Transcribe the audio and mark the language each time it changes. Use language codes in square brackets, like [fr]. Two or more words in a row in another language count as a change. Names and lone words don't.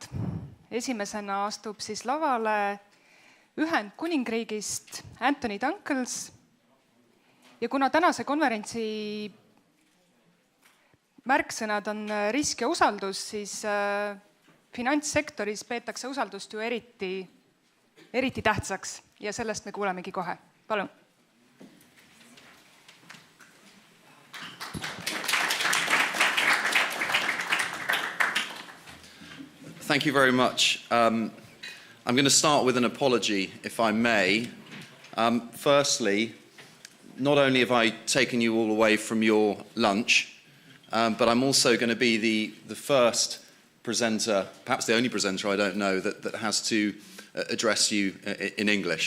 [et] Esimesena astub siis lavale Ühendkuningriigist Antony Dunkels. Ja kuna tänase konverentsi märksõnad on risk ja usaldus, siis finantssektoris peetakse usaldust ju eriti tähtsaks ja sellest me kuulemegi kohe. Palun. [en] Thank you very much. I'm going to start with an apology, if I may. Firstly, not only have I taken you all away from your lunch, but I'm also going to be the first presenter, perhaps the only presenter, I don't know, that has to address you in English.